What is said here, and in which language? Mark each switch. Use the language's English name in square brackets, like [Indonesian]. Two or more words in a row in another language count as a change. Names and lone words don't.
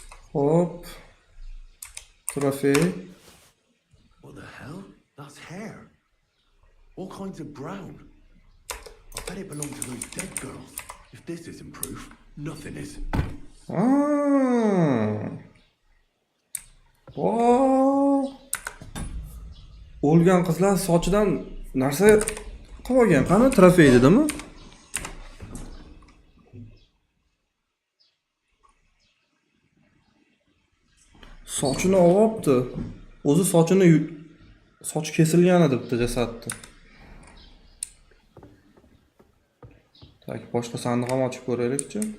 [Uzbek] Hop. Trofey. [English] What the hell? That's hair. All kinds of brown. I bet it belonged to those dead girls. If this isn't proof, nothing is. [Uzbek] O'lgan qizlar sochidan narsa qilib olgan. Qani trofey dedimi? Sochini olibdi. O'zi sochi kesilgan edi bitta jasadni. Tak, boshqa sandiq ham ochib ko'raylik-chi.